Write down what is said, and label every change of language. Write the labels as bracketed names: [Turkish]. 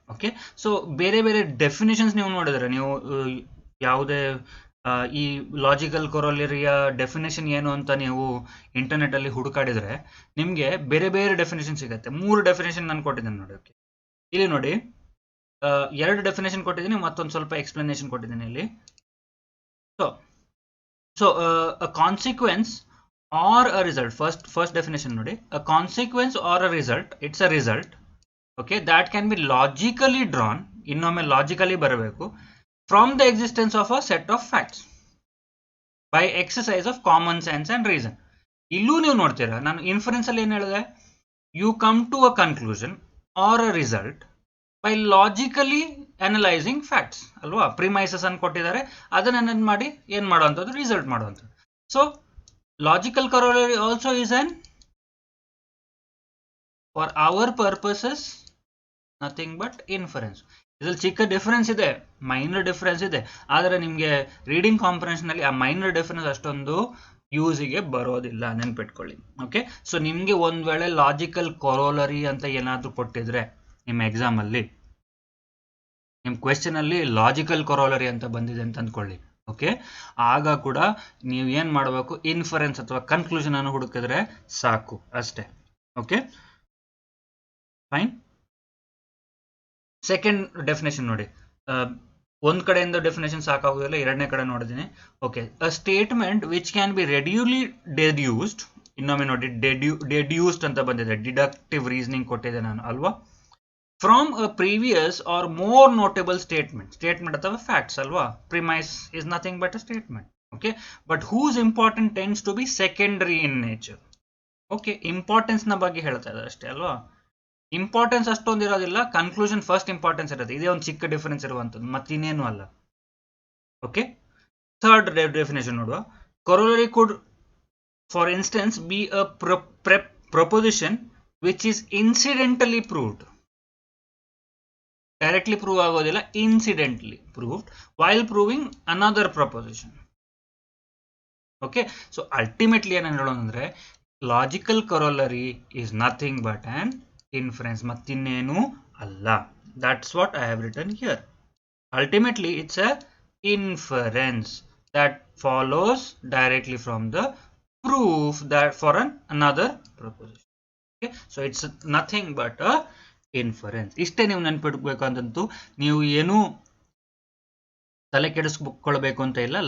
[Kannada] Okay, so ಬೇರೆ ಬೇರೆ definitions ನೀವು ನೋಡಿದ್ರೆ, ನೀವು ಯಾವುದೇ ಈ ಲಾಜಿಕಲ್ ಕೊರೋಲರಿಯ ಡೆಫಿನೇಷನ್ ಏನು ಅಂತ ನೀವು ಇಂಟರ್ನೆಟಲ್ಲಿ ಹುಡುಕಾಡಿದರೆ ನಿಮಗೆ ಬೇರೆ ಬೇರೆ ಡೆಫಿನೇಷನ್ ಸಿಗುತ್ತೆ. 3 ಡೆಫಿನೇಷನ್ ನಾನು ಕೊಟ್ಟಿದ್ದೇನೆ ನೋಡಿ. ಓಕೆ, ಇಲ್ಲಿ ನೋಡಿ, 2 ಡೆಫಿನೇಷನ್ ಕೊಟ್ಟಿದ್ದೀನಿ, ಮತ್ತೊಂದು ಸ್ವಲ್ಪ ಎಕ್ಸ್ಪ್ಲನೇಷನ್ ಕೊಟ್ಟಿದ್ದೀನಿ ಇಲ್ಲಿ. [English] so a consequence or a result, first definition nodi, a consequence or a result, it's a result, okay, that can be logically drawn, [Kannada] innome logically barabeku, [English] from the existence of a set of facts by exercise of common sense and reason. [Kannada] Illu ನೀವು ನೋಡ್ತೀರಾ, ನಾನು inference ಅಲ್ಲಿ ಏನು ಹೇಳಿದೆ, [English] you come to a conclusion or a result by logically analyzing facts ಅಲ್ವಾ. [Kannada] Premises ಅನ್ನು ಕೊಟ್ಟಿದ್ದಾರೆ, ಅದನ್ನ ಮಾಡಿ ಏನು ಮಾಡುವಂಥದ್ದು, ರಿಸಲ್ಟ್ ಮಾಡುವಂಥದ್ದು. [English] So logical corollary also is an, for our purposes, nothing but inference. [Kannada] ಇದರಲ್ಲಿ ಚಿಕ್ಕ ಡಿಫರೆನ್ಸ್ ಇದೆ, ಮೈನರ್ ಡಿಫರೆನ್ಸ್ ಇದೆ, ಆದರೆ ನಿಮಗೆ ರೀಡಿಂಗ್ ಕಾಂಪ್ರಿಹೆನ್ಷನ್ ಅಲ್ಲಿ ಆ ಮೈನರ್ ಡಿಫರೆನ್ಸ್ ಅಷ್ಟೊಂದು ಯೂಸಿಗೆ ಬರೋದಿಲ್ಲ, ನೆನ್ಪಿಟ್ಕೊಳ್ಳಿ. ಓಕೆ, ಸೊ ನಿಮಗೆ ಒಂದು ವೇಳೆ ಲಾಜಿಕಲ್ ಕೊರೋಲರಿ ಅಂತ ಏನಾದರೂ ಕೊಟ್ಟಿದ್ರೆ ನಿಮ್ಮ ಎಕ್ಸಾಮ್ ಅಲ್ಲಿ, ನಿಮ್ಮ ಕ್ವೆಶ್ಚನ್ ಅಲ್ಲಿ ಲಾಜಿಕಲ್ ಕೊರೋಲರಿ ಅಂತ ಬಂದಿದೆ ಅಂತ ಅಂದ್ಕೊಳ್ಳಿ. ಓಕೆ, ಆಗ ಕೂಡ ನೀವು ಏನು ಮಾಡಬೇಕು, ಇನ್ಫರೆನ್ಸ್ ಅಥವಾ ಕನ್ಕ್ಲೂಷನ್ ಅನ್ನು ಹುಡುಕಿದ್ರೆ ಸಾಕು ಅಷ್ಟೇ. Okay, fine. ಸೆಕೆಂಡ್ ಡೆಫಿನೇಷನ್ ನೋಡಿ, ಒಂದು ಕಡೆಯಿಂದ ಡೆಫಿನೇಷನ್ ಸಾಕಾಗೋದಿಲ್ಲ, ಎರಡನೇ ಕಡೆ ನೋಡಿದ್ದೀನಿ. [English] okay, a statement which can be readily deduced, [Kannada] ಇನ್ನೊಮ್ಮೆ ನೋಡಿ, ಡೆಡ್ಯೂಸ್ಡ್ ಅಂತ ಬಂದಿದೆ, ಡಿಡಕ್ಟಿವ್ ರೀಸನಿಂಗ್ ಕೊಟ್ಟಿದೆ ನಾನು ಅಲ್ವಾ, [English] from a previous or more notable statement ಅಥವಾ facts ಅಲ್ವಾ. Premise is nothing but a statement. Okay, but whose important tends to be secondary in nature. [Kannada] Okay, importance ನ ಬಗ್ಗೆ ಹೇಳ್ತಾ ಇದ್ದಾರೆ ಅಷ್ಟೇ ಅಲ್ವಾ. ಇಂಪಾರ್ಟೆನ್ಸ್ ಅಷ್ಟೊಂದು ಇರೋದಿಲ್ಲ, ಕನ್ಕ್ಲೂಷನ್ ಫಸ್ಟ್ ಇಂಪಾರ್ಟೆನ್ಸ್ ಇರುತ್ತೆ. ಇದೇ ಒಂದು ಚಿಕ್ಕ ಡಿಫರೆನ್ಸ್ ಇರುವಂಥದ್ದು, ಮತ್ತಿನ್ನೇನು ಅಲ್ಲ. ಓಕೆ, ಥರ್ಡ್ ಡೆಫಿನೇಷನ್ ನೋಡುವ. [English] Corollary could for instance be a proposition which is incidentally proved. Directly prove ಆಗೋದಿಲ್ಲ, incidentally proved while proving another proposition. Okay, so ultimately [Kannada] ಏನು ಹೇಳೋದಂದ್ರೆ, [English] logical corollary is nothing but an inference, [Kannada] ಮತ್ತಿನ್ನೇನು ಅಲ್ಲ. [English] That's what I have written here. Ultimately it's a inference that follows directly from the proof that for another proposition. Okay, so it's nothing but a inference. [Kannada] ಇಷ್ಟೇ ನೀವು ನೆನ್ಪಿಡ್ಬೇಕಂತಂತೂ, ನೀವು ಏನು ತಲೆ ಕೆಡಿಸ್ಕೊಳ್ಬೇಕು ಅಂತ ಇಲ್ಲ.